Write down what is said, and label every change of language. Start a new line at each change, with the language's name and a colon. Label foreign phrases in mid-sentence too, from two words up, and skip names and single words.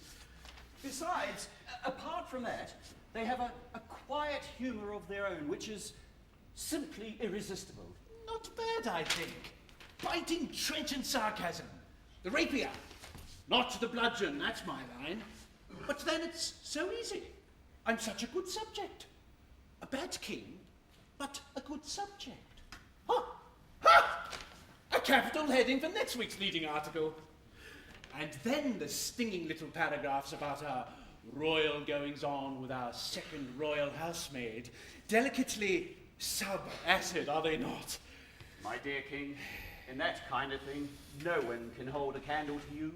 English: Besides, apart from that, they have a quiet humour of their own, which is simply irresistible. Not bad, I think. Biting, trenchant sarcasm. The rapier. Not the bludgeon, that's my line. But then it's so easy. I'm such a good subject. A bad king, but a good subject. Ha! Ha! A capital heading for next week's leading article. And then the stinging little paragraphs about our royal goings-on with our second royal housemaid. Delicately sub-acid, are they not? My dear king, in that kind of thing, no one can hold a candle to you.